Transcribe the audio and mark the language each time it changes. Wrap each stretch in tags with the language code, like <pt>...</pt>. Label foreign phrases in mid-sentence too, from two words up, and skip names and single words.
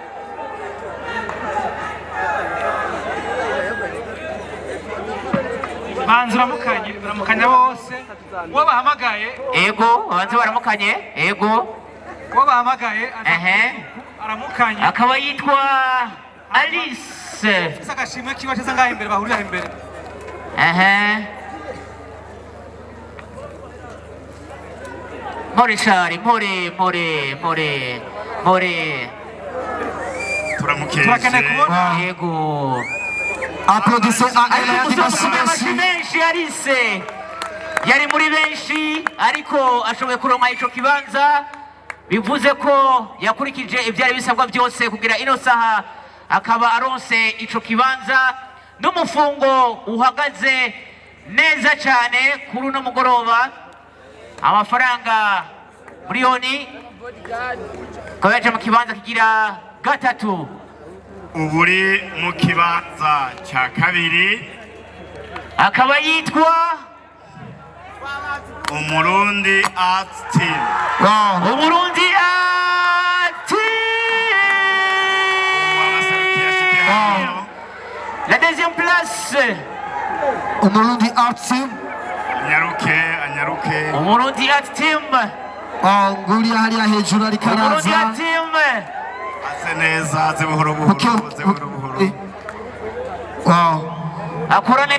<rn>banza uramukanya bose uwo bahamagaye. Ego banza baramukanye. Ego uwo bahamagaye aramukanye, akaba yitwa Alice. ufise agashimwe kiwe ceza ngaho imbere, bahurira imbere. More shari, more. turamukeje. Yego.</rn> <fr>Applaudissez à elle.</fr> <rn>Amashi menshi Alice yari muri benshi ariko ashoboye kuronka ico kibanza, bivuze ko yakurikije ivyari bisabwa byose kugira ino saha akaba aronse ico kibanza. N'umufungo uhagaze neza cyane kuri uno mugoroba, amafaranga miliyoni akaba yaje mu kibanza kigira gatatu. Uburi mu kibanza cya kabiri akaba yitwa Umurundi Art Team. Umurundi Art Team.</rn> <fr>La deuxième place.</fr> <rn>Umurundi Art Team. Anyaruke. Umurundi Art Team. Nguriya hariya hejuru ariko araza. Umurundi Art Team. Aze neza, aze buhoro buhoro. Akorane</rn>